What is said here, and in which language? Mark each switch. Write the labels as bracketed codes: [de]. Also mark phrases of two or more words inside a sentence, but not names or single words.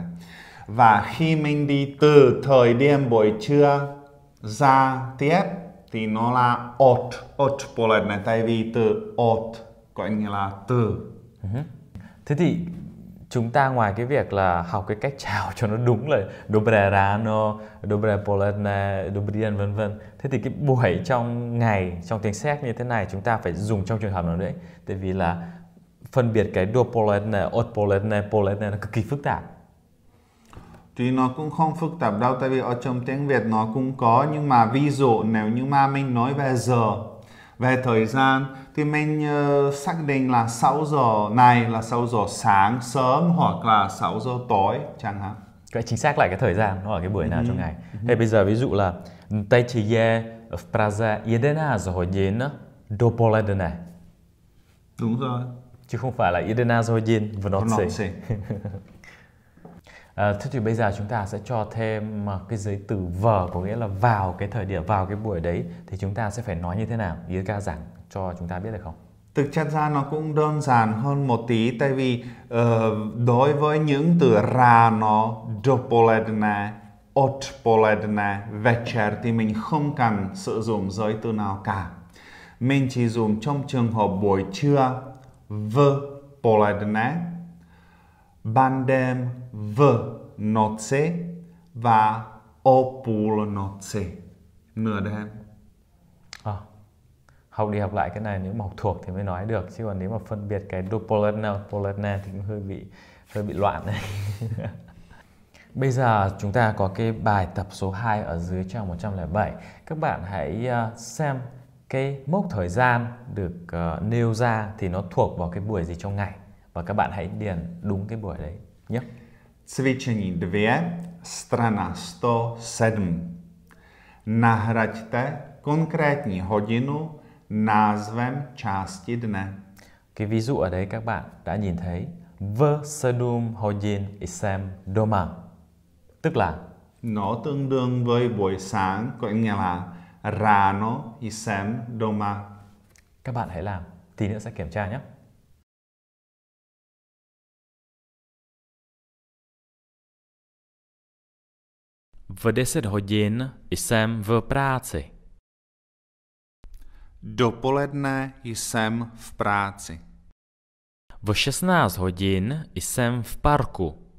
[vi] Và khi mình đi từ thời điểm buổi trưa ra tiếp thì nó là odpoledne, tại vì từ gọi như là từ. Thế thì chúng ta ngoài cái việc là học cái cách chào cho nó đúng là [cs] dobre rano, dobre poledne, dobrý den, [vi] vân vân. Thế thì cái buổi trong ngày, trong tiếng Séc như thế này chúng ta phải dùng trong trường hợp nào đấy? Tại vì là phân biệt cái [cs] dopoledne, odpoledne, poledne [vi] nó cực kỳ phức tạp. Thì nó cũng không phức tạp đâu, tại vì ở trong tiếng Việt nó cũng có. Nhưng mà ví dụ nếu như mà mình nói về giờ, về thời gian, thì mình xác định là 6 giờ này là 6 giờ sáng sớm hoặc là 6 giờ tối chẳng hạn. Cái chính xác lại cái thời gian nó ở cái buổi nào trong ngày. Thế bây giờ ví dụ là [cs] teď je v Praze 11 hodin dopoledne. [vi] Đúng rồi. Chứ không phải là [cs] 11 hodin v noci. [vi] Thế thì bây giờ chúng ta sẽ cho thêm cái giới từ vờ, có nghĩa là vào cái thời điểm, vào cái buổi đấy thì chúng ta sẽ phải nói như thế nào? Jirka giảng cho chúng ta biết được không? Thực chất ra nó cũng đơn giản hơn một tí, tại vì đối với những từ [cs] rano, dopoledne, odpoledne, večer [vi] thì mình không cần sử dụng giới từ nào cả. Mình chỉ dùng trong trường hợp buổi trưa [cs] v poledne, [vi] ban đêm [cs] v noci [vi] và [cs] o půlnoci, [vi] nửa đêm. Học đi học lại cái này nếu mà học thuộc thì mới nói được, chứ còn nếu mà phân biệt cái [cs] dopoledne, odpoledne [vi] thì cũng hơi bị loạn này. Bây giờ chúng ta có cái bài tập số 2 ở dưới trang 107. Các bạn hãy xem cái mốc thời gian được nêu ra thì nó thuộc vào cái buổi gì trong ngày. Và các bạn hãy điền đúng cái buổi đấy nhé. [cs] Cvičení 2, strana 107. Nahraďte konkrétní hodinu názvem části dne. [vi] Cái ví dụ ở đấy các bạn đã nhìn thấy [cs] v 7 hodin jsem doma. [vi] Tức là nó tương đương với buổi sáng, gọi nghĩa là [cs] ráno jsem doma. [vi] Các bạn hãy làm, tí nữa sẽ kiểm tra nhé. [cs] V 10 hodin jsem v práci. Dopoledne jsem v práci. V 16 hodin jsem v parku.